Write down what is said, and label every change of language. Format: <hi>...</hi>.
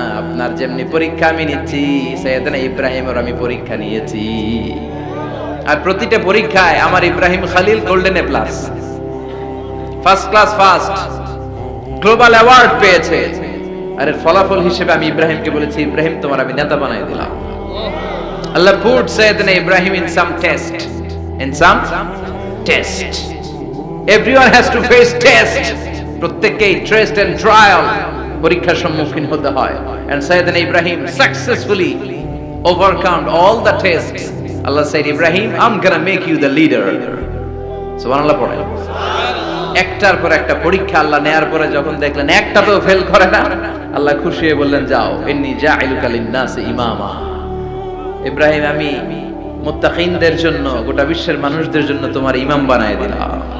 <bn>আপনার যেমনি পরীক্ষা আমি নিচ্ছি, সাইয়েদনা ইব্রাহিমের আমি পরীক্ষা নিয়েছি। আর প্রতিটা পরীক্ষায় আমার Ibrahim Khalil golden A plus, first class first, global award পেয়েছে। আর এর ফলাফল হিসেবে আমি ইব্রাহিমকে বলেছি, ইব্রাহিম তোমার আমি নেতা বানাই দিলাম।</bn> <en>Allah put Sayyidina Ibrahim in some test. In some test. Everyone has to face test.</en> <bn>প্রত্যেককেই</bn> <en>test and trial,</en> <bn>পরীক্ষার সম্মুখীন হতে হয়।</bn> <en>And Sayyidina Ibrahim successfully overcome all the tests. Allah said, Ibrahim, I'm gonna make you the leader.</en> <bn>সুবহানাল্লাহ পড়েন। একটার পর একটা পরীক্ষা আল্লাহ নেয়ার পরে যখন দেখলেন একটাতেও ফেল করে না, আল্লাহ খুশি হয়ে বললেন, যাও,</bn> <ar>ইন্নী জাইলুকা লিন-নাসি ইমামা।</ar> <bn>ইব্রাহিম আমি মুত্তাকিনদের জন্য, গোটা বিশ্বের মানুষদের জন্য তোমার ইমাম বানায় দিলাম।</bn>